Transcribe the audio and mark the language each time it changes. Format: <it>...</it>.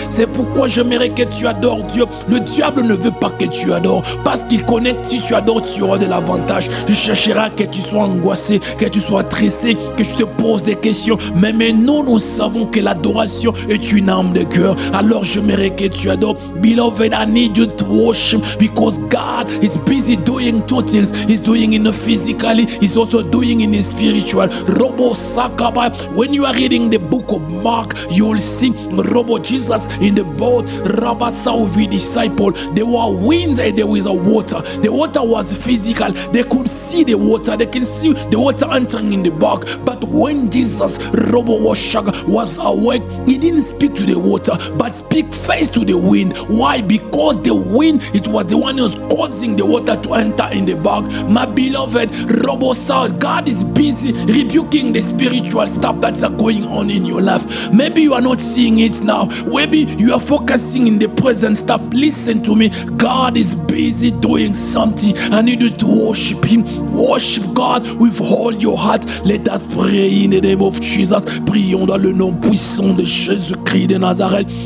<fr>C'est pourquoi j'aimerais que tu adores Dieu. Le diable ne veut pas que tu adores, parce qu'il connaît que si tu adores, tu auras de l'avantage. Il cherchera que tu sois angoissé, que tu sois stressé, que tu te poses des questions. Mais nous savons que l'adoration est une arme de cœur. Alors j'aimerais que tu adores.</fr> <en>Beloved, I need you to worship, because God is busy doing two things. He's doing in the physically, He's also doing in the spiritual. Robo Sakaba, when you are reading the book of Mark, you will see Robo Jesus in the boat, Rabasa with the disciple. There were wind and there was a water. The water was physical. They could see the water. They can see the water entering in the bark. But when Jesus was awake, He didn't speak to the water, but speak face to the wind. Why? Because the wind, it was the one who was causing the water to enter in the bark. My beloved, God is busy rebuking the spiritual stuff that's going on in your life. Maybe you are not seeing it now. Maybe you are focusing in the present stuff. Listen to me. God is busy doing something. I need you to worship Him. Worship God with all your heart. Let us pray in the name of Jesus.</en> <fr>Prions dans le nom puissant de Jésus-Christ de Nazareth.</fr>